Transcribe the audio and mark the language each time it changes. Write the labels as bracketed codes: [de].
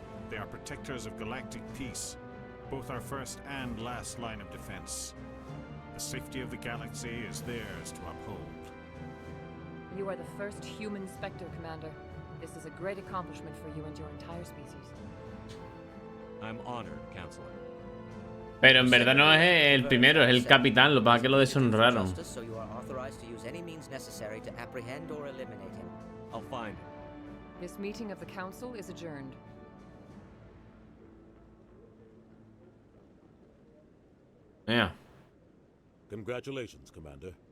[en] They are protectors of galactic peace, both our first and last line of defense. The safety of the galaxy is theirs to uphold. You are the first human Spectre, Commander. This is a great accomplishment for you and your entire species. I'm honored, Counselor. [es] Pero en verdad no es el primero, es el capitán, lo que pasa es que lo deshonraron. [en] So you are authorized to use any means necessary to apprehend or eliminate him. I'll find him. This meeting of the Council is adjourned. Yeah. Congratulations, Commander.